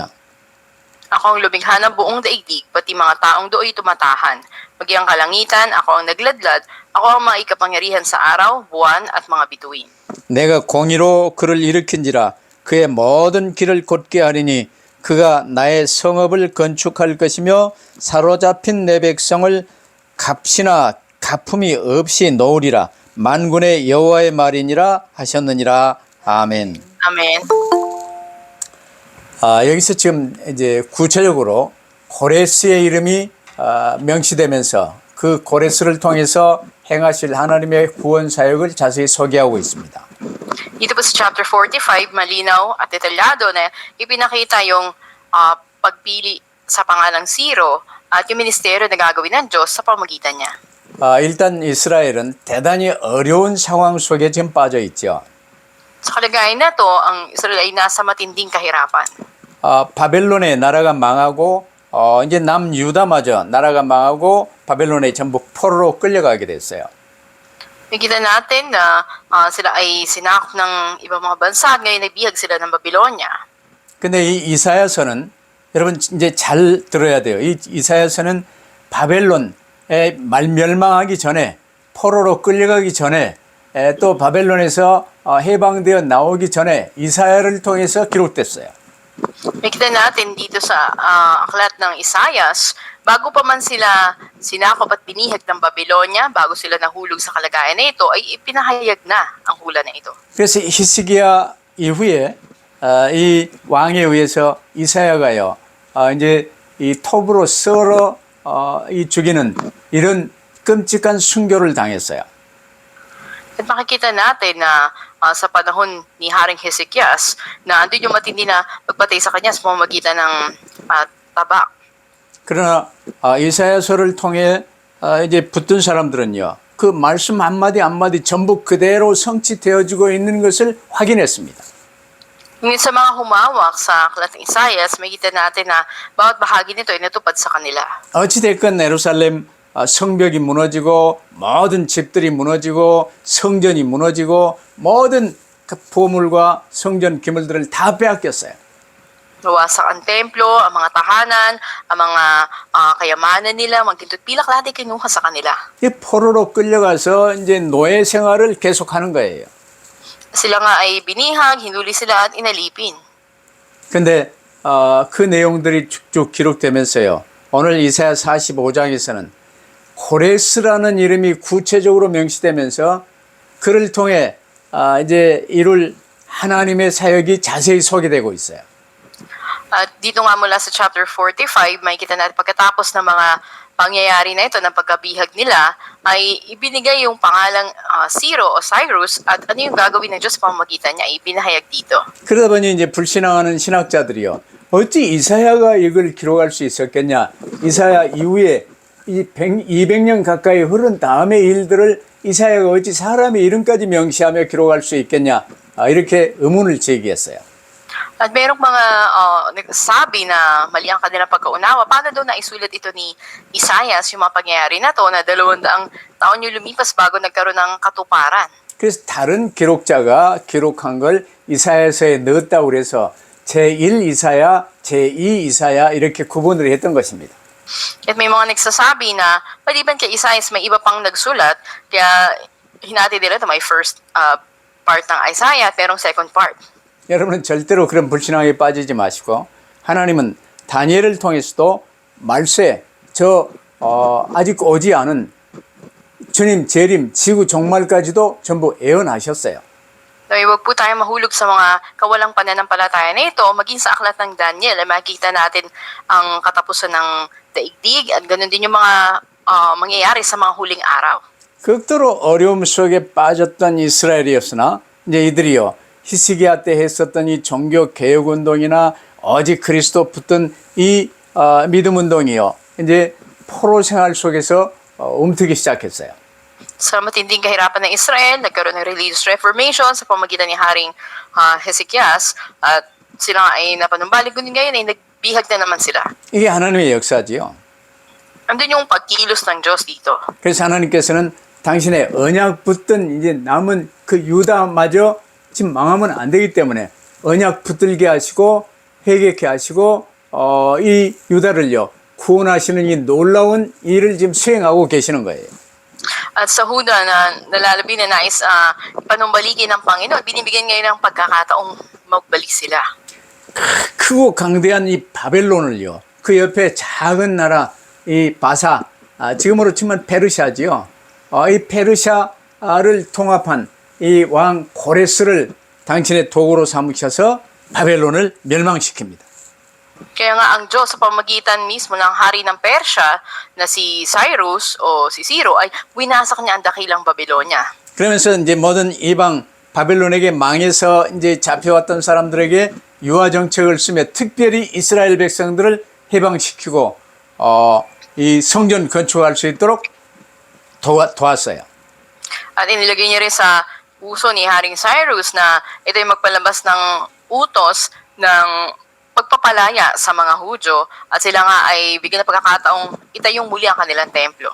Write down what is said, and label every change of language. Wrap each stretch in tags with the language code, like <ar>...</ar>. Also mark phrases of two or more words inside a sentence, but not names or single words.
<tl>Ako ang lumikha ng buong daigdig, pati mga taong do'y tumatahan. Magyang kalangitan, ako ang nagladlad, ako ang mga ikapangyarihan sa araw, buwan at mga bituin.</tl> <ko>내가 공의로 그를 일으킨지라 그의 모든 길을 곧게 하리니 그가 나의 성읍을 건축할 것이며 사로잡힌 내 백성을 값이나 가품이 없이 놓으리라. 만군의 여호와의 말이니라 하셨느니라. 아멘.</ko> <tl>Amen.</tl> <ko>여기서 지금 이제 구체적으로 고레스의 이름이 명시되면서 그 고레스를 통해서 행하실 하나님의 구원 사역을 자세히 소개하고 있습니다.</ko> <tl>Dito po sa chapter 45, malinaw at detalyado na ipinakita yung pagpili sa pangalang Siro at yung ministeryo na gagawin ng Diyos sa pamagitan niya.</tl> <ko>일단 이스라엘은 대단히 어려운 상황 속에 지금 빠져 있죠.</ko> <tl>Sa kalagayan na to, ang Israel ay nasa matinding kahirapan.</tl> <ko>바벨론의 나라가 망하고 이제 남유다마저 나라가 망하고 바벨론에 전부 포로로 끌려가게 됐어요.</ko> <tl>Nakita natin na sila ay sinakop ng ibang mga bansa at ngayon nabihag sila ng Babylonia.</tl> <ko>근데 이 이사야서는 여러분 이제 잘 들어야 돼요. 이 이사야서는 바벨론에 멸망하기 전에 포로로 끌려가기 전에 또 바벨론에서 해방되어 나오기 전에 이사야를 통해서 기록됐어요.</ko> <tl>Nakita natin dito sa aklat ng Isaias, bago pa man sila sinakop at pinihag ng Babylonia, bago sila nahulog sa kalagayan na ito, ay ipinahayag na ang hula na ito.</tl> <ko>그래서 히스기야 이후에 이 왕에 의해서 이사야가요 이제 이 톱으로 썰어 이 죽이는 이런 끔찍한 순교를 당했어요.</ko> <tl>At makikita natin na sa panahon ni Haring Hezekias na andun yung matindi na pagpatay sa kanya sa pamamagitan ng tabak.</tl> <ko>그러나 이사야서를 통해 이제 붙든 사람들은요 그 말씀 한마디 한마디 전부 그대로 성취되어지고 있는 것을 확인했습니다.</ko> <tl>Ngunit sa mga humawak sa aklat ng Isaias, makikita natin na bawat bahagi nito ay natupad sa kanila.</tl> <ko>어찌됐건 예루살렘 성벽이 무너지고 모든 집들이 무너지고 성전이 무너지고 모든 그 보물과 성전 기물들을 다 빼앗겼어요.</ko> <tl>Nawasak ang templo, ang mga tahanan, ang mga kayamanan nila, magtindot pilak, lahat ay kinuha sa kanila.</tl> <ko>이 포로로 끌려가서 이제 노예 생활을 계속하는 거예요.</ko> <tl>Sila nga ay binihag, hinuli sila at inalipin.</tl> <ko>근데 그 내용들이 쭉쭉 기록되면서요. 오늘 이사야 45장에서는 고레스라는 이름이 구체적으로 명시되면서 그를 통해 이제 이룰 하나님의 사역이 자세히 소개되고 있어요.</ko> <tl>At dito nga mula sa chapter 45, makikita natin pagkatapos ng mga pangyayari na ito, ng pagkabihag nila, ay ibinigay yung pangalang Ciro o Cyrus at ano yung gagawin ng Diyos sa pamamagitan niya, ay ibinahayag dito.</tl> <ko>그러다 보니 이제 불신앙하는 신학자들이요. 어찌 이사야가 이걸 기록할 수 있었겠냐? 이사야 이후에 이 200년 가까이 흐른 다음의 일들을 이사야가 어찌 사람의 이름까지 명시하며 기록할 수 있겠냐? 이렇게 의문을 제기했어요.</ko> <tl>At mayroong mga nagsasabi na mali ang kanilang pagkaunawa. Paano daw naisulat ito ni Isaias, yung mga pangyayari na to, na 200 taon yung lumipas bago nagkaroon ng katuparan.</tl> <ko>그래서 다른 기록자가 기록한 걸 이사야서에 넣었다고 그래서 제1 이사야, 제2 이사야 이렇게 구분을 했던 것입니다.</ko> <tl>At may mga nagsasabi na maliban kay Isaias may iba pang nagsulat, kaya hinati nila ito, may</tl> <en>first part</en> <tl>ng Isaiah at merong</tl> <en>second part.</en> <ko>여러분은 절대로 그런 불신앙에 빠지지 마시고 하나님은 다니엘을 통해서도 말세 아직 오지 않은 주님 재림 지구 종말까지도 전부 예언하셨어요.</ko> <tl>Dahil huwag po tayo mahulog sa mga kawalang pananampalataya na ito, maging sa aklat ng Daniel ay makikita natin ang katapusan ng daigdig at ganoon din yung mga mangyayari sa mga huling araw.</tl> <ko>극도로 어려움 속에 빠졌던 이스라엘이었으나 이제 이들이요 히스기야 때 했었던 이 종교 개혁 운동이나 오직 그리스도 붙든 이 믿음 운동이요 이제 포로 생활 속에서 움트기 시작했어요.</ko> <tl>Sa matinding kahirapan ng Israel, nagkaroon ng</tl> <en>religious reformation</en> <tl>sa pamagitan ni Haring Hezekias at sila ay napanumbalik, kundi ngayon ay nagbihag na naman sila.</tl> <ko>이게 하나님의 역사지요.</ko> <tl>Andun yung pagkilos ng Diyos dito.</tl> <ko>그래서 하나님께서는 당신의 언약 붙든 이제 남은 그 유다마저 지금 망하면 안 되기 때문에 언약 붙들게 하시고 회개케 ha시고 이 유다를요 구원하시는 이 놀라운 일을 지금 수행하고 계시는 거예요.</ko> <tl>At sa Huda na nalalabi na nais panumbaligi ng Panginoon, binibigyan ngayon ng pagkakataong magbalik sila.</tl> <ko>크고 강대한 이 바벨론을요 그 옆에 작은 나라 이 바사 지금으로 치면 페르시아지요. 이 페르시아를 통합한 이 왕 고레스를 당신의 도구로 삼으셔서 바벨론을 멸망시킵니다.</ko> <tl>Kaya nga ang Diyos sa pamagitan mismo ng hari ng Persya na si Cyrus o si Ciro ay winasak niya ang dakilang Babylonia.</tl> <ko>그러면서 이제 모든 이방 바벨론에게 망해서 이제 잡혀왔던 사람들에게 유화 정책을 쓰며 특별히 이스라엘 백성들을 해방시키고 이 성전 건축할 수 있도록 도왔어요.</ko> <tl>At inilagay niya rin sa puso ni Haring Cyrus na ito ay magpalabas ng utos ng pagpapalaya sa mga Hudyo at sila nga ay bigyan ng pagkakataong itayong muli ang kanilang templo.</tl>